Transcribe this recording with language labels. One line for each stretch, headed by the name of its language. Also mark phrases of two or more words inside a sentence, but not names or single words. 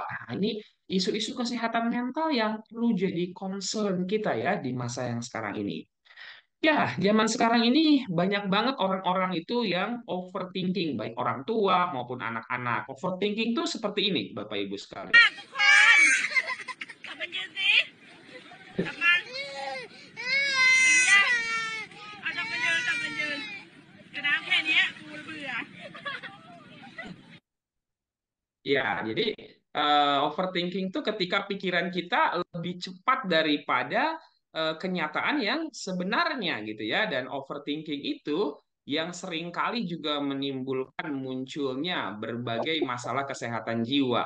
Indonesian: Nah, ini isu-isu kesehatan mental yang perlu jadi concern kita ya di masa yang sekarang ini. Ya, zaman sekarang ini banyak banget orang-orang itu yang overthinking, baik orang tua maupun anak-anak. Overthinking itu seperti ini, Bapak Ibu sekalian.
Thai: กลับมายืนสิกลับมายืนเอากลับมายืนกลับมายืนกระน้ำแค่เนี้ยกูเบื่อ
Indonesian: Ya, jadi overthinking itu ketika pikiran kita lebih cepat daripada kenyataan yang sebenarnya gitu ya. Dan overthinking itu yang seringkali juga menimbulkan munculnya berbagai masalah kesehatan jiwa.